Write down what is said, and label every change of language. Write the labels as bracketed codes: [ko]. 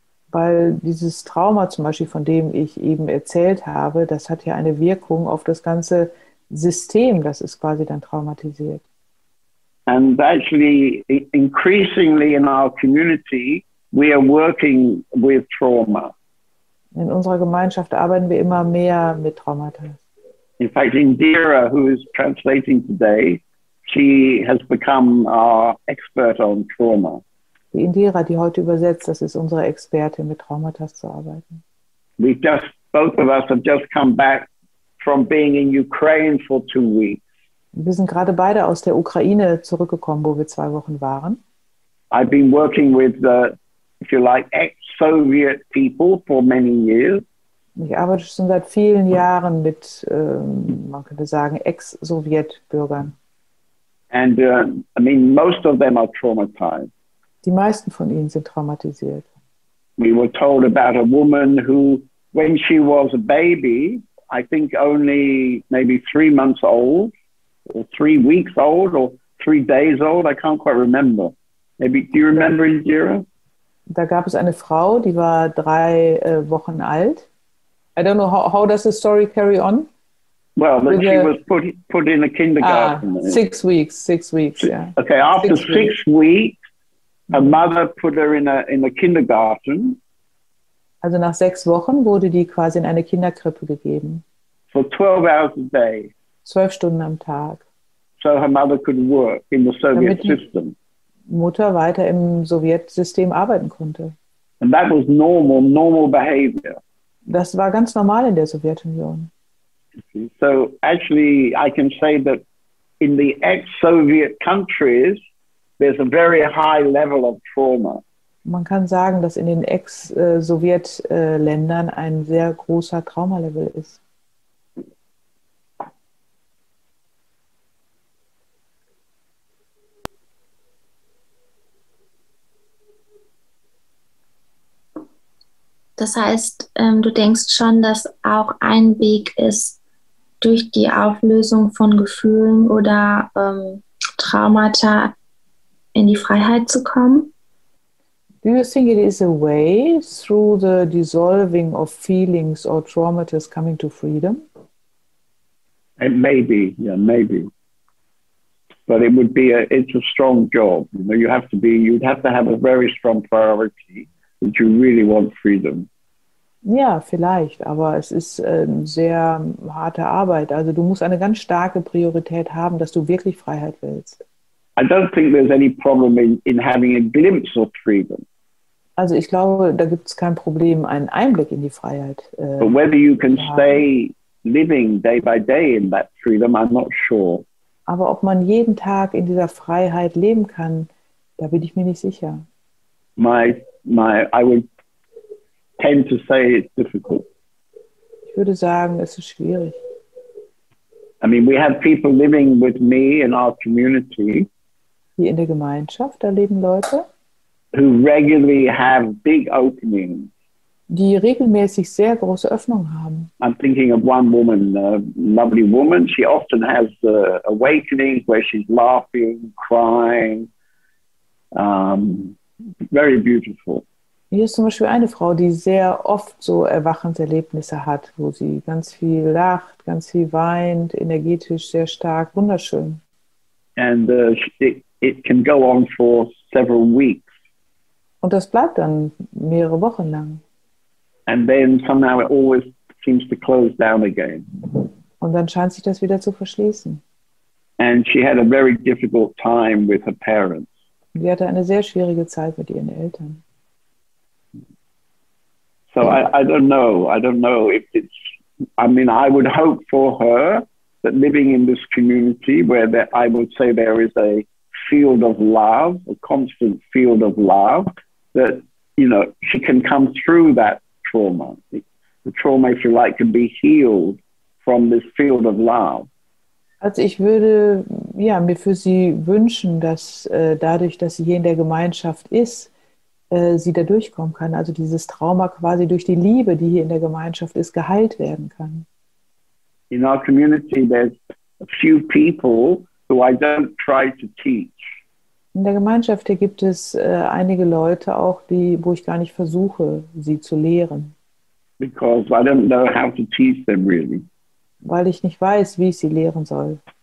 [de] Weil dieses Trauma zum Beispiel, von dem ich eben erzählt habe, das hat ja eine Wirkung auf das ganze System, das ist quasi dann traumatisiert. [en] And actually, increasingly in our community, we are working with trauma. [de] In unserer Gemeinschaft arbeiten wir immer mehr mit Traumata. [en] In fact, Indira, who is translating today, she has become our expert on trauma. [de] Die Indira, die heute übersetzt, das ist unsere Expertin, mit Traumata zu arbeiten. [en] Both of us have just come back from being in Ukraine for 2 weeks. [de] Wir sind gerade beide aus der Ukraine zurückgekommen, wo wir 2 Wochen waren. [en] I've been working with, if you like, ex-Soviet people for many years. [de] Ich arbeite schon seit vielen Jahren mit, man könnte sagen, Ex-Sowjetbürgern. [en] And I mean, most of them are traumatized. [de] Die meisten von ihnen sind traumatisiert. [en] We were told about a woman who, when she was a baby, I think only maybe 3 months old, or 3 weeks old, or 3 days old. I can't quite remember. Maybe, do you remember, Indira? [de] Da gab es eine Frau, die war 3 Wochen alt. [en] I don't know, how does the story carry on? Well, that she was put in a kindergarten. 6 weeks, 6 weeks, yeah. Okay, after 6 weeks, her mother put her in a kindergarten. [de] Also nach 6 Wochen wurde die quasi in eine Kinderkrippe gegeben. [en] For 12 hours a day. [de] 12 Stunden am Tag. [en] So her mother could work in the Soviet system. [de] Mutter weiter im Sowjetsystem arbeiten konnte. [en] And that was normal behavior. [de] Das war ganz normal in der Sowjetunion. [en] So actually, I can say that in the ex-Soviet countries, there's a very high level of trauma. [de] Man kann sagen, dass in den Ex-Sowjet-Ländern ein sehr großer Traumalevel ist. Das heißt, du denkst schon, dass auch ein Weg ist, durch die Auflösung von Gefühlen oder Traumata in die Freiheit zu kommen? [en] Do you think it is a way through the dissolving of feelings or traumata coming to freedom? Maybe, yeah, maybe. But it would be it's a strong job. You know, you'd have to have a very strong priority that you really want freedom. [de] Ja, vielleicht, aber es ist sehr harte Arbeit. Also du musst eine ganz starke Priorität haben, dass du wirklich Freiheit willst. [en] I don't think there's any problem in having a glimpse of freedom. [de] Also ich glaube, da gibt es kein Problem, einen Einblick in die Freiheit. [en] But whether you can stay living day by day in that freedom, I'm not sure. [de] Aber ob man jeden Tag in dieser Freiheit leben kann, da bin ich mir nicht sicher. [en] I would tend to say it's difficult. [de] Ich würde sagen, es ist schwierig. [en] I mean, we have people living with me in our community. [de] Hier in der Gemeinschaft, da leben Leute, [en] who regularly have big openings. [de] Die regelmäßig sehr große Öffnungen haben. [en] I'm thinking of one woman, a lovely woman. She often has awakenings where she's laughing, crying. Very beautiful. [de] Hier ist zum Beispiel eine Frau, die sehr oft so Erwachenserlebnisse hat, wo sie ganz viel lacht, ganz viel weint, energetisch sehr stark, wunderschön. [en] And it can go on for several weeks. [de] Und das bleibt dann mehrere Wochen lang. [en] And then somehow it always seems to close down again. [de] Und dann scheint sich das wieder zu verschließen. [en] And she had a very difficult time with her parents. [de] Sie hatte eine sehr schwierige Zeit mit ihren Eltern. [en] So I don't know. I don't know if it's, I mean, I would hope for her that living in this community where I would say there is a field of love, a constant field of love, that, you know, she can come through that trauma. The trauma, if you like, can be healed from this field of love. [de] Also ich würde mir für sie wünschen, dass dadurch, dass sie hier in der Gemeinschaft ist, sie da durchkommen kann. Also dieses Trauma quasi durch die Liebe, die hier in der Gemeinschaft ist, geheilt werden kann. [en] In our community, there's a few people who I don't try to teach. [de] In der Gemeinschaft hier gibt es einige Leute auch, wo ich gar nicht versuche, sie zu lehren. [en] Because I don't know how to teach them really. [de] Weil ich nicht weiß, wie ich sie lehren soll.